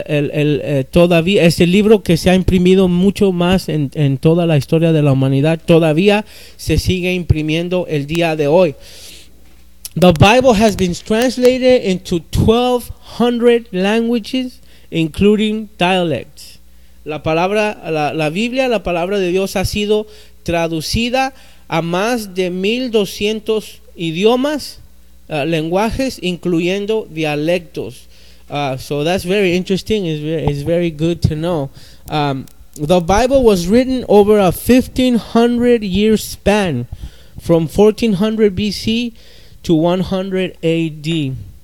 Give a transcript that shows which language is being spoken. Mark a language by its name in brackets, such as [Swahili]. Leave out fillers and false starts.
[Spanish] La Biblia es el libro que se ha imprimido mucho más en toda la historia de la humanidad. Todavía se sigue imprimiendo el día de hoy. [English] The Bible has been translated into 1,200 languages, including dialects. [Spanish] La Biblia, la palabra de Dios, ha sido traducida a más de 1,200 idiomas, lenguajes, incluyendo dialectos. [English] So that's very interesting. It's very good to know. The Bible was written over a 1,500-year span, from 1,400 B.C., to 100 AD.